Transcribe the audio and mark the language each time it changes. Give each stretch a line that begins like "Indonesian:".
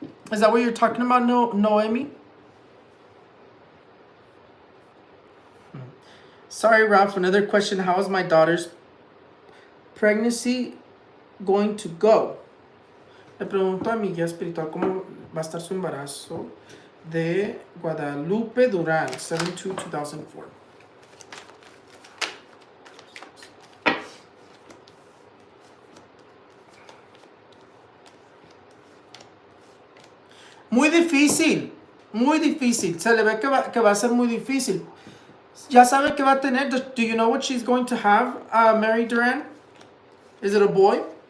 English: Is that what you're talking about, Noemi? Sorry, Ralph. Another question. How is my daughter's pregnancy going to go?
Spanish: Le pregunto a mi guía espiritual cómo va a estar su embarazo de Guadalupe Durán, 7/2/2004. Muy difícil, muy difícil. Se le ve que va a ser muy difícil. Ya sabe que va a tener.
English: Do you know what she's going to have, Mary Duran? Is it a boy?